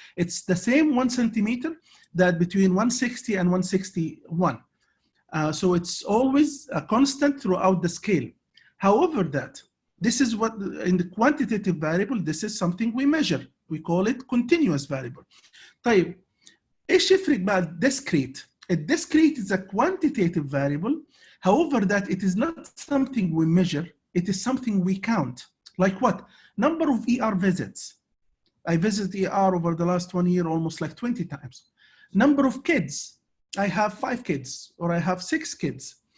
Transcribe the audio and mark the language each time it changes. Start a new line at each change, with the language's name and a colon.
English: It's the same 1 centimeter that between 160 and 161. So it's always a constant throughout the scale. However, this is what in the quantitative variable, this is something we measure. We call it continuous variable.
Arabic: طيب ايش يفرق بقى discrete?
English: Discrete is a quantitative variable. However, that it is not something we measure, it is something we count. Like what? Number of ER visits. I visited ER over the last 1 year almost like 20 times. Number of kids. I have 5 kids or I have 6 kids.